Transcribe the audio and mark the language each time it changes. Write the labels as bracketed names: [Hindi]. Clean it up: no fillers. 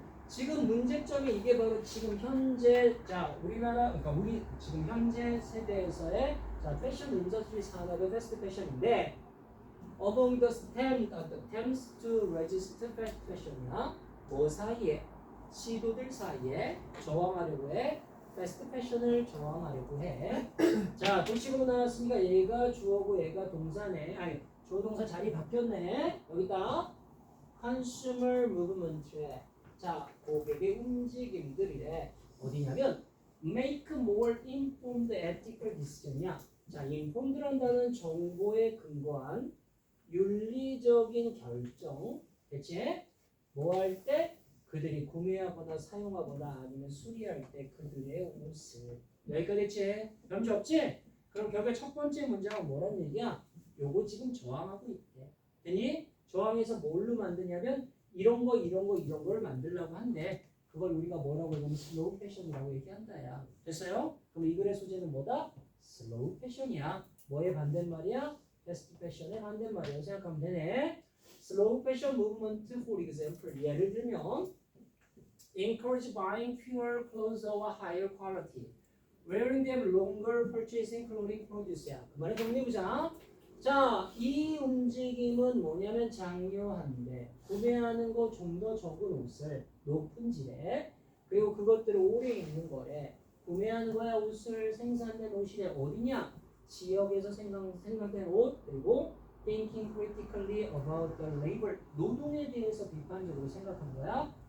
[Korean] 지금 문제점이 이게 바로 지금 현재 자 우리나라 그러니까 우리 지금 현재 세대에서의 자 패션 인더스트리 산업의 패스트 패션인데 [English] among the attempts to resist fast fashion [Korean] 이나 뭐 사이에 시도들 사이에 저항하려고 해. 패스트 패션을 저항하려고 해. 자 도식으로 나왔으니까 얘가 주어고 얘가 동사네. 아니 주어 동사 자리 바뀌었네. 여기다 consumer movement에 자 고객의 움직임들이래. [English] 어디냐면 make more informed ethical decision이야. [Korean] 자 informed란다는 정보에 근거한 윤리적인 결정. 대체 뭐 할 때? 그들이 구매하거나 사용하거나 아니면 수리할 때 그들의 옷을. 여기까지 됐지? 문제 없지? 그럼 결국 첫 번째 문제가 뭐란 얘기야? 요거 지금 저항하고 있대. 되니? 저항해서 뭘로 만드냐면 이런 거를 만들려고 한대. 그걸 우리가 뭐라고 하냐면 슬로우 패션이라고 얘기한다야. 됐어요? 그럼 이 글의 소재는 뭐다? 슬로우 패션이야. 뭐의 반대말이야? 패스트 패션의 반대말이라고 생각하면 되네. 슬로우 패션 무브먼트 [English] for example. [Korean] 예를 들면 [English] encourage buying fewer clothes of a higher quality. wearing them longer, purchasing clothing produce야. [Korean] 그 말을 정리해보자. 자, 이 움직임은 뭐냐면 장려한데 구매하는 거 좀 더 적은 옷을 높은 질에 그리고 그것들을 오래 입는 거래. 구매하는 거야 옷을 생산된 옷이 어디냐? 지역에서 생산된 옷 그리고 [English] thinking critically about the labor [Korean] 노동에 대해서 비판적으로 생각한 거야.